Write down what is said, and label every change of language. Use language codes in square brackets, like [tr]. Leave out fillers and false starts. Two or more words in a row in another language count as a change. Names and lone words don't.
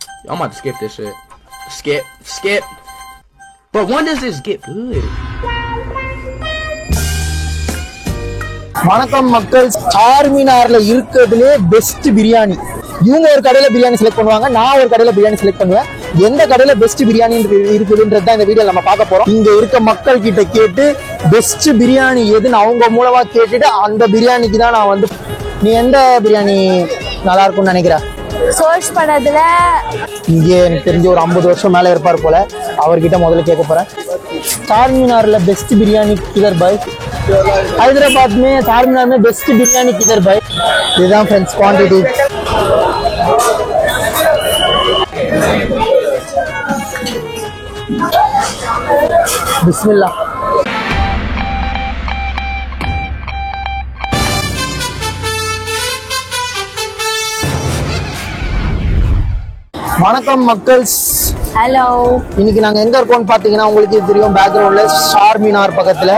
[en] I'm about to skip this shit. Skip. But when does this get good? [ta] வணக்கம் மக்கள். சார்மினார்ல இருக்கிறதுலே பெஸ்ட் பிரியாணி. இவங்க ஒரு கடையில பிரியாணி செலக்ட் பண்ணுவாங்க, நான் ஒரு கடையில பிரியாணி செலக்ட் பண்ணுவேன். எந்த கடையில பெஸ்ட் பிரியாணி இருக்குதுன்றது தான் இந்த வீடியோ நம்ம பார்க்க போறோம். இங்க இருக்க மக்கள் கிட்ட கேட்டு பெஸ்ட் பிரியாணி எதுன்னு அவங்க மூலமா கேட்டுட்டு அந்த பிரியாணிக்கு தான் நான் வந்து. நீ எந்த பிரியாணி நல்லா இருக்கும்னு நினைக்கிற? சர்ச் பண்ணதுல இங்கே எனக்கு தெரிஞ்ச ஒரு 50 வருஷம் மேல இருப்பார் போல. அவர்கிட்ட முதல்ல கேட்க போறேன். [hi] चारमीनार बेस्ट बिरयानी किधर भाई? हैदराबाद में चारमीनार में बेस्ट बिरयानी किधर भाई? इधर फ्रेंड्स क्वांटिटी बिस्मिल्लाह. [ta] வணக்கம் மக்கள்ஸ். ஹலோ. இன்னைக்கு நாங்க எங்க இருக்கோம்னு பாத்தீங்கன்னா உங்களுக்கு தெரியும், பேக்ரவுண்ட்ல சார்மினார் பக்கத்துல.